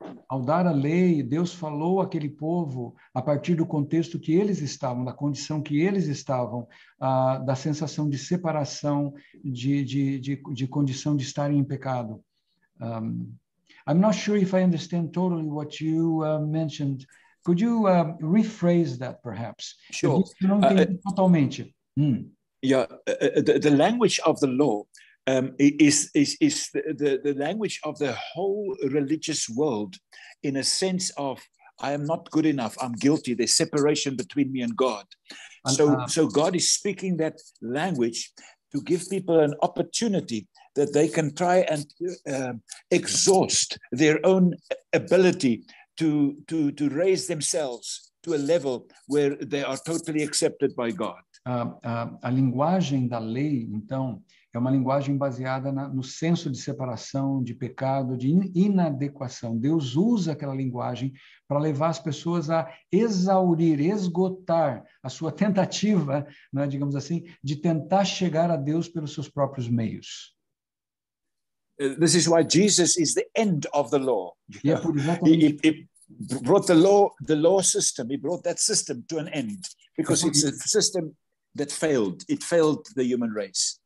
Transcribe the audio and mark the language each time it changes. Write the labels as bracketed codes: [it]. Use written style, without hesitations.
[pt] Ao dar a lei, Deus falou àquele povo a partir do contexto que eles estavam, da condição que eles estavam, da sensação de separação, de condição de estarem em pecado. [en] I'm not sure if I understand totally what you mentioned Could you rephrase that, perhaps? Sure. [pt] Eu disse que não entendi totalmente. [en] Yeah, the language of the law is the language of the whole religious world, in a sense of I am not good enough, I'm guilty, there's separation between me and God. So God is speaking that language to give people an opportunity that they can try and exhaust their own ability to raise themselves to a level where they are totally accepted by God. [pt] A linguagem da lei, então, é uma linguagem baseada no senso de separação, de pecado, de inadequação. Deus usa aquela linguagem para levar as pessoas a exaurir, esgotar a sua tentativa, né, digamos assim, de tentar chegar a Deus pelos seus próprios meios. [en] This is why Jesus is the end of the law. [pt] E é por exatamente [en] He brought the law system. He brought that system to an end because it's a system that failed. It failed the human race.